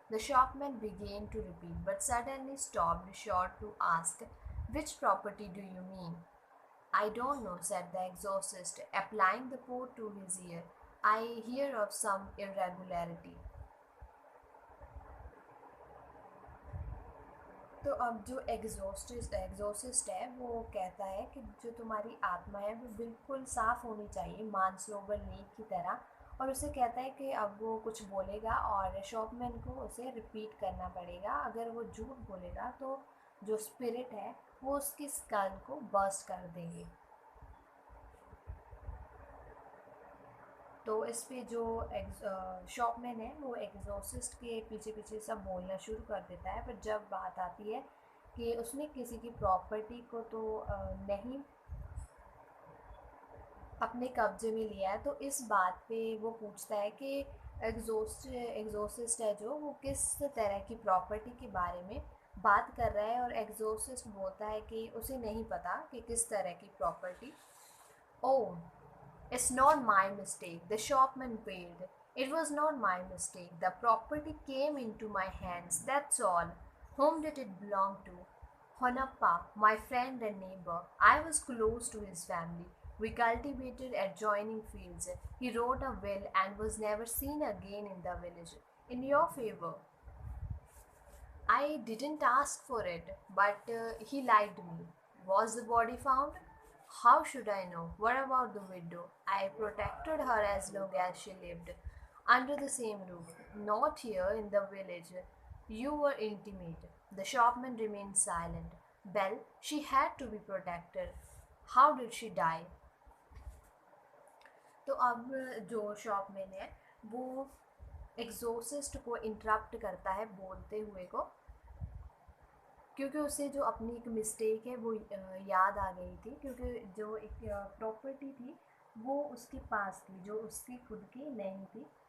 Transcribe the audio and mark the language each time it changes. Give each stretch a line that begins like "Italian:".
English: The shopman began to repeat, but suddenly stopped short to ask, "Which property do you mean?" "I don't know," said the exorcist, applying the port to his ear. "I hear of some irregularity."
Hindi: तो अब जो exorcist है वो कहता है कि जो तुम्हारी आत्मा है वो बिल्कुल साफ़ होनी चाहिए मानसरोवर लेक की तरह। और उसे कहता है कि अब वो कुछ बोलेगा और शॉपमैन को उसे रिपीट करना पड़ेगा। अगर वो झूठ बोलेगा तो जो स्पिरिट है वो उसकी स्कल को बर्स्ट कर देंगे। तो इस पे जो शॉपमैन है वो एग्जॉसिस्ट के पीछे पीछे सब बोलना शुरू कर देता है। पर जब बात आती है कि उसने किसी की प्रॉपर्टी को तो नहीं अपने कब्जे में लिया है, तो इस बात पे वो पूछता है कि एग्जॉसिस्ट है जो वो किस तरह की प्रॉपर्टी के बारे में बात कर रहा है। और एग्जॉसिस्ट बोलता है कि उसे नहीं पता कि किस तरह की property.
English: "Oh, it's not my mistake," the shopman wailed. "It was not my mistake. The property came into my hands, that's all." "Whom did it belong to?" "Honappa, my friend and neighbor. I was close to his family. We cultivated adjoining fields. He wrote a will and was never seen again in the village. In your favor." "I didn't ask for it, but he lied me." "Was the body found?" "How should I know? What about the widow?" "I protected her as long as she lived under the same roof. Not here in the village. You were intimate." The shopman remained silent. "Well, she had to be protected. How did she die?"
Hindi: तो अब जो शॉपमैन है वो exorcist को interrupt करता है बोलते हुए को क्योंकि उसे जो अपनी एक मिस्टेक है वो याद आ गई थी, क्योंकि जो एक प्रॉपर्टी थी वो उसके पास थी जो उसकी खुद की नहीं थी।